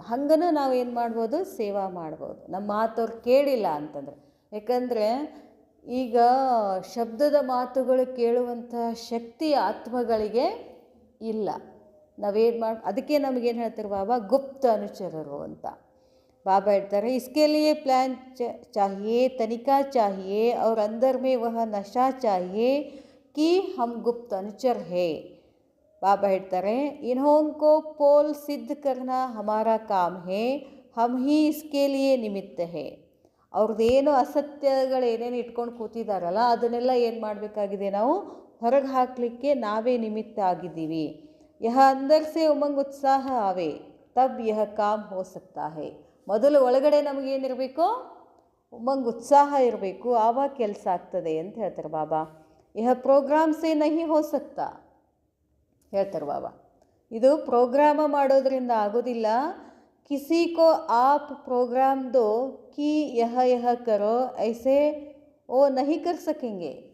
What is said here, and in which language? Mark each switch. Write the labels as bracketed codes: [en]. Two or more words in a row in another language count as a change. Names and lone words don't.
[kn] ಹಂಗನೂ ನಾವು ಏನು ಮಾಡ್ಬೋದು, ಸೇವಾ ಮಾಡ್ಬೋದು. ನಮ್ಮ ಮಾತವ್ರು ಕೇಳಿಲ್ಲ ಅಂತಂದರೆ. ಯಾಕಂದರೆ ಈಗ ಶಬ್ದದ ಮಾತುಗಳು ಕೇಳುವಂಥ ಶಕ್ತಿ ಆತ್ಮಗಳಿಗೆ ಇಲ್ಲ. ಅದಕ್ಕೆ ನಮಗೇನು ಹೇಳ್ತಾರೆ ಬಾಬಾ, ಗುಪ್ತ ಅನುಚರರು ಅಂತ. बाबा ಹೇಳ್ತಾರೆ, [hi] इसके लिए प्लान चाहिए, तनिका चाहिए और अंदर में वह नशा चाहिए कि हम गुप्त अनुचर है. बाबा ಹೇಳ್ತಾರೆ, इन्हों को पोल सिद्ध करना हमारा काम है, हम ही इसके लिए निमित्त है. [kn] ಅವ್ರದ್ದೇನು ಅಸತ್ಯಗಳೇನೇನು ಇಟ್ಕೊಂಡು ಕೂತಿದ್ದಾರಲ್ಲ, ಅದನ್ನೆಲ್ಲ ಏನು ಮಾಡಬೇಕಾಗಿದೆ, ನಾವು ಹೊರಗೆ ಹಾಕಲಿಕ್ಕೆ ನಾವೇ ನಿಮಿತ್ತ ಆಗಿದ್ದೀವಿ. [hi] यह अंदर से उमंग उत्साह आवे तब यह काम हो सकता है. [kn] ಮೊದಲು ಒಳಗಡೆ ನಮಗೇನಿರಬೇಕು, ಉಮಂಗ್ ಉತ್ಸಾಹ ಇರಬೇಕು, ಆವಾಗ ಕೆಲಸ ಆಗ್ತದೆ ಅಂತ ಹೇಳ್ತಾರೆ ಬಾಬಾ. [hi] यह प्रोग्राम से नहीं हो सकता ಹೇಳ್ತಾರೆ ಬಾಬಾ. [kn] ಇದು ಪ್ರೋಗ್ರಾಮ ಮಾಡೋದ್ರಿಂದ ಆಗೋದಿಲ್ಲ. [hi] किसी को आप प्रोग्राम दो कि यह करो ऐसे वो नहीं कर सकेंगे.